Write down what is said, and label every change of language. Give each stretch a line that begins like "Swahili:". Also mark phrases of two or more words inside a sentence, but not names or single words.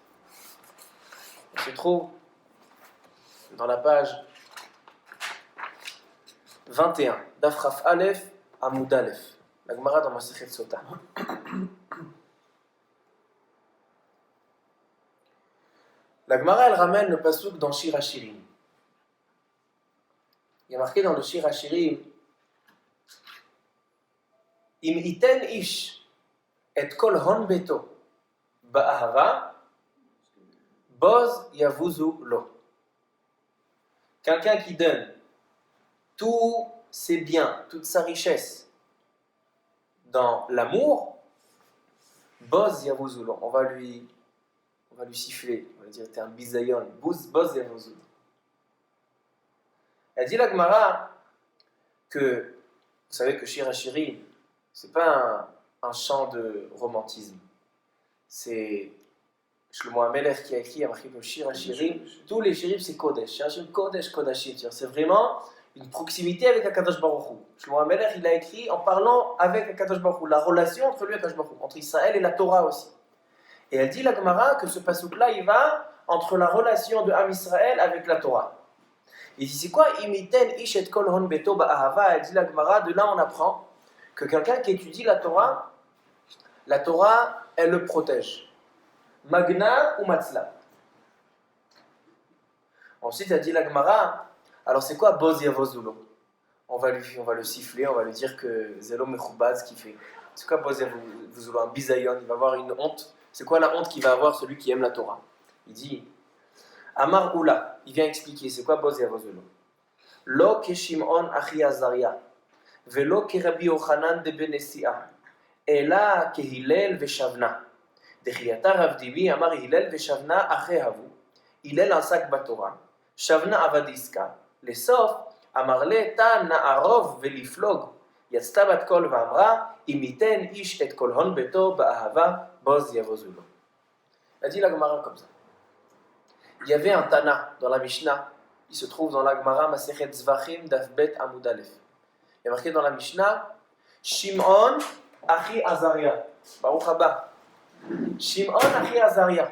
French: Elle se trouve dans la page 21, d'Afraf Aleph à
Hebrew: עמוד אלף.
French: La Gemara dans Masechet Sota. La Gemara, elle ramène le pasuk dans Shir HaShirim. Il y a marqué dans le Shir HaShirim
Hebrew: אם יתן איש את כל הון ביתו באהבה בוז יבוזו לו.
French: Quelqu'un qui donne tous ses biens, toute sa richesse dans l'amour,
Hebrew: בוז יבוזו לו.
French: On va lui siffler, on va dire t'es un bisayon,
Hebrew: בוז יבוזו לו.
French: Elle dit la Gemara que vous savez que Shir HaShirim, c'est pas un chant de romantisme. C'est Shlomo HaMelech qui a écrit, a marqué comme Shir HaShirim. Tous les shirim, c'est Kodesh.
Hebrew: שיר השירים קודש קודשים.
French: C'est vraiment une proximité avec
Hebrew: הקדוש ברוך הוא.
French: Shlomo HaMelech, il a écrit en parlant avec
Hebrew: הקדוש ברוך הוא,
French: la relation entre lui et
Hebrew: הקדוש ברוך הוא,
French: entre Israël et la Torah aussi. Et elle dit, la Gemara, que ce pasuk-là, il va entre la relation de Am Israël avec la Torah. Il dit, c'est quoi
Hebrew: אם יתן איש את כל הון ביתו באהבה?
French: Elle dit, la Gemara, de là on apprend que quelqu'un qui étudie la Torah, elle le protège.
Aramaic: מגנא ומצלא.
French: Ensuite, elle dit la Gemara, alors c'est quoi
Hebrew: בוז יבוזו לו?
French: On va le siffler, on va lui dire que
Hebrew: זה לא מכובד,
French: ce qu'il fait. C'est quoi
Hebrew: בוז יבוזו לו?
French: Un bisayon, il va avoir une honte. C'est quoi la honte qu'il va avoir celui qui aime la Torah? Il dit,
Aramaic: אמר עולא,
French: il vient expliquer, c'est quoi
Hebrew: בוז יבוזו לו? לא כשמעון אחי עזריה. ולא כרבי יוחנן דבן נשיאה, אלא כהלל ושבנה.
Aramaic: דחייתה רב דיבי אמר הלל ושבנה אחי הבו. הלל עסק בתורה, שבנה עבד עסקה. לסוף אמר לה תא נערוב ולפלוג.
Hebrew: יצתה בת קול ואמרה, אם ייתן איש את כל הון ביתו באהבה, בוז יבוזו לו.
French: Elle dit la Gemara comme ça. Il y avait un Tana dans la Mishnah, il se trouve dans la Gemara Masechet Zvachim
Hebrew: דף בית עמוד אלף.
French: Il y a marqué dans la Mishnah, Shimon Achi Azaria.
Hebrew: ברוך הבא. Shimon Achi Azaria.